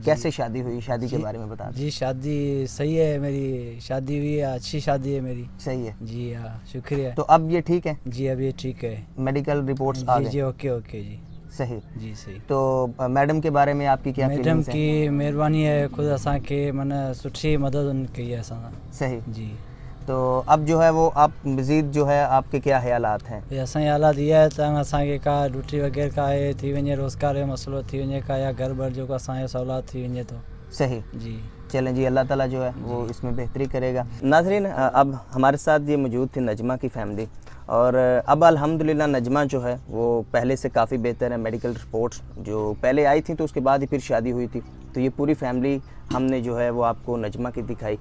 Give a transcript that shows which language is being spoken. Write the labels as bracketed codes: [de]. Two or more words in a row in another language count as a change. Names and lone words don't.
[ur] کیسے شادی ہوئی، شادی کے بارے میں بتا دیں. جی شادی صحیح ہے، میری شادی ہوئی ہے، اچھی شادی ہے میری. صحیح ہے جی ہاں، شکریہ. تو اب یہ ٹھیک ہے? جی اب یہ ٹھیک ہے, [en] medical reports [ur] آ گئے? جی [en] okay okay [ur] جی. صحیح جی صحیح. تو میڈم کے بارے میں آپ کی کیا میڈم فیلنگز ہیں? [sd] की मेहरबानी है, खुद असांखे माना सुठी मदद उन कई है असां। [ur] صحیح. جی. تو اب جو ہے وہ آپ مزید جو ہے آپ کے کیا خیالات ہیں? [sd] असांजे हालात इहा आहे त असांखे का ड्यूटी वग़ैरह का आहे थी वञे, रोज़गार जो मसलो थी वञे, का या घर बर जो असांजो सवलात थी वञे तो। [ur] صحیح. جی. چلیں جی، اللہ تعالیٰ جو ہے وہ اس میں بہتری کرے گا۔ ناظرین، اب ہمارے ساتھ یہ موجود تھی نجمہ کی فیملی، اور اب الحمدللہ نجمہ جو ہے وہ پہلے سے کافی بہتر ہے. [en] medical reports [ur] جو پہلے آئی تھی تو اس کے بعد ہی پھر شادی ہوئی تھی، تو یہ پوری فیملی ہم نے جو ہے وہ آپ کو نجمہ کی دکھائی.